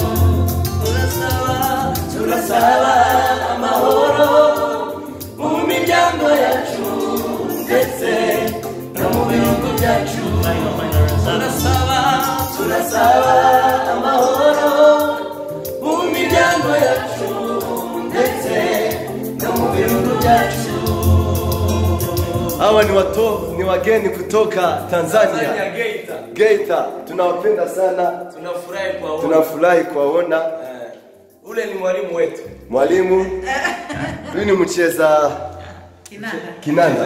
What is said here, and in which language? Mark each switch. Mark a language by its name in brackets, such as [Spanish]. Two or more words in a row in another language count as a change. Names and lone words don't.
[Kinyarwanda] Turasaba amahoro mu miryango yacu ndetse no mu bihugu byacu. Turasaba amahoro mu miryango yacu ndetse no mu bihugu byacu. [Swahili] Hawa ni wageni kutoka Tanzania, Geita. Tunawapenda sana, tunafurahi kuwaona. Ule ni mwalimu wetu. Mwalimu. Huyu ni mcheza kinanda.